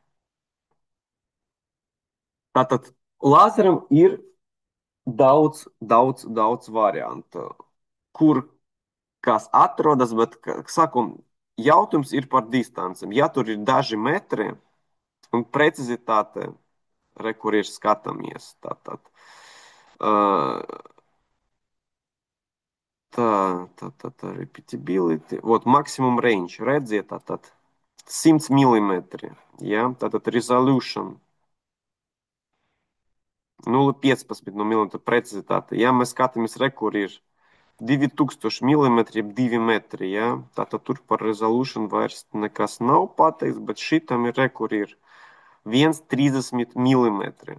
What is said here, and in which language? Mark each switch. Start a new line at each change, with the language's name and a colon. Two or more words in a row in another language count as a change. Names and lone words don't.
Latvian: Tātad laseram ir daudz variantu, kur kas atrodas, bet, kā saku, jautājums ir par distancēm. Ja tur ir daži metri un precizitāte, kur ir skatāmies, tātad.
English: Uh, repeatability, вот, maximum range,
Latvian: redziet, tātad 100 mm, ja, tātad resolution 0,15 no mm precizitāte, ja mēs skatāmies, kur ir 2000 mm, jeb 2 metri, ja, tātad tur par resolution vairs nekas nav pateikts, bet šitam ir, kur ir 1,30 mm.